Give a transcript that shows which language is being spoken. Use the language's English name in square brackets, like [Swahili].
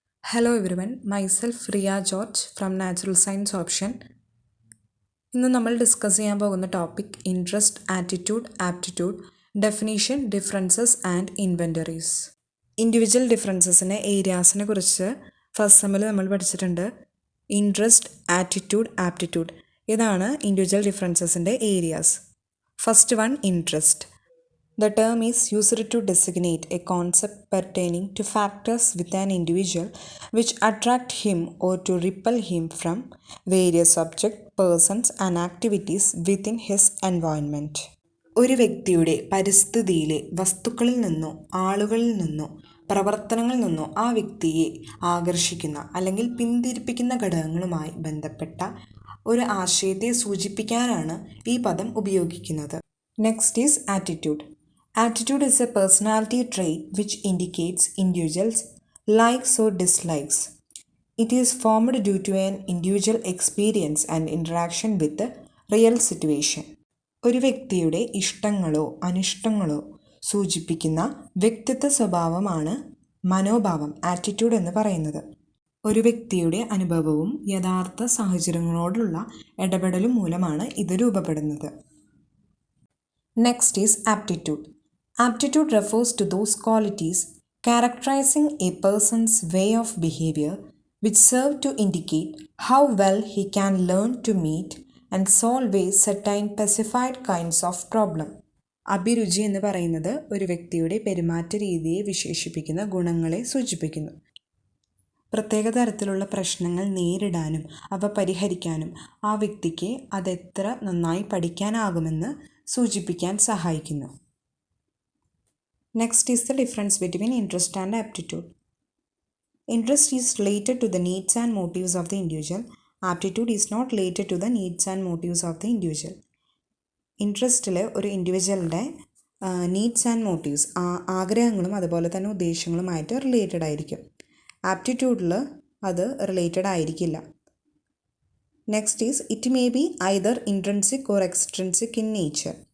[English] Hello everyone, myself Riya George from Natural Science Option. [Malayalam] ഇന്ന് നമ്മൾ discuss ചെയ്യാൻ പോകുന്ന topic interest, attitude, aptitude, definition, differences and inventories. Individual ഡിഫറൻസസിനെ ഏരിയാസിനെ കുറിച്ച് first സെമ്മിൽ നമ്മൾ പഠിച്ചിട്ടുണ്ട്. ഇൻട്രസ്റ്റ്, ആറ്റിറ്റ്യൂഡ്, ആപ്റ്റിറ്റ്യൂഡ് ഇതാണ് individual ഡിഫറൻസസിൻ്റെ areas. [English] First one, interest. The term is used to designate a concept pertaining to factors with an individual which attract him or to repel him from various objects, persons and activities within his environment. [Malayalam] ഒരു വ്യക്തിയുടെ പരിസ്ഥിതിയിലെ വസ്തുക്കളിൽ നിന്നോ ആളുകളിൽ നിന്നോ പ്രവർത്തനങ്ങളിൽ നിന്നോ ആ വ്യക്തിയെ ആകർഷിക്കുന്ന അല്ലെങ്കിൽ പിന്തിരിപ്പിക്കുന്ന ഘടകങ്ങളുമായി ബന്ധപ്പെട്ട ഒരു ആശയത്തെ സൂചിപ്പിക്കാനാണ് ഈ പദം ഉപയോഗിക്കുന്നത്. [English] Next is attitude. Attitude is a personality trait which indicates individuals' likes or dislikes. It is formed due to an individual experience and interaction with the real situation. [Malayalam] ഒരു വ്യക്തിയുടെ ഇഷ്ടങ്ങളോ അനിഷ്ടങ്ങളോ സൂചിപ്പിക്കുന്ന വ്യക്തിത്വ സ്വഭാവമാണ് മനോഭാവം, ആറ്റിറ്റ്യൂഡ് എന്ന് പറയുന്നത്. ഒരു വ്യക്തിയുടെ അനുഭവവും യഥാർത്ഥ സാഹചര്യങ്ങളോടുള്ള ഇടപെടലും മൂലമാണ് ഇത് രൂപപ്പെടുന്നത്. [English] Next is aptitude. Aptitude refers to those qualities characterizing a person's way of behavior which serve to indicate how well he can learn to meet and solve certain specified kinds of problem. [Malayalam] അഭിരുചി എന്ന് പറയുന്നത് ഒരു വ്യക്തിയുടെ പെരുമാറ്റ രീതിയെ വിശേഷിപ്പിക്കുന്ന ഗുണങ്ങളെ സൂചിപ്പിക്കുന്നു. പ്രത്യേക തരത്തിലുള്ള പ്രശ്നങ്ങൾ നേരിടാനും അവ പരിഹരിക്കാനും ആ വ്യക്തിക്ക് അതെത്ര നന്നായി പഠിക്കാനാകുമെന്ന് സൂചിപ്പിക്കാൻ സഹായിക്കുന്നു. [English] Next is the difference between interest and aptitude. Interest is related to the needs and motives of the individual. Aptitude is not related to the needs and motives of the individual. [Malayalam] ഇൻട്രസ്റ്റിൽ ഒരു ഇൻഡിവിജ്വലിൻ്റെ needs and motifs ആഗ്രഹങ്ങളും അതുപോലെ തന്നെ ഉദ്ദേശങ്ങളുമായിട്ട് related ആയിരിക്കും. ആപ്റ്റിറ്റ്യൂഡിൽ അത് related ആയിരിക്കില്ല. [English] Next is it may be either intrinsic or extrinsic in nature.